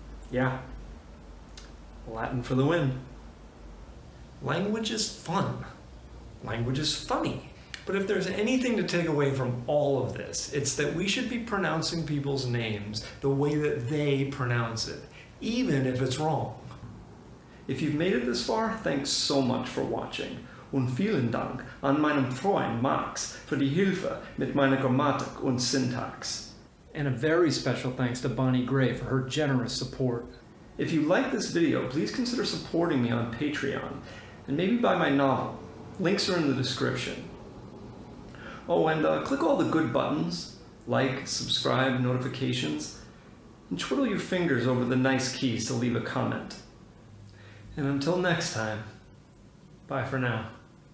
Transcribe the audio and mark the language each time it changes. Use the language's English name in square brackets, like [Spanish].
[English] Yeah. Latin for the win. Language is fun. Language is funny. But if there's anything to take away from all of this, it's that we should be pronouncing people's names the way that they pronounce it, even if it's wrong. If you've made it this far, thanks so much for watching. [German] Und vielen Dank an meinem Freund Max für die Hilfe mit meiner Grammatik und Syntax. [English] And a very special thanks to Bonnie Gray for her generous support. If you like this video, please consider supporting me on Patreon, and maybe buy my novel. Links are in the description. Oh, and click all the good buttons, like, subscribe, notifications, and twiddle your fingers over the nice keys to leave a comment. And until next time, bye for now.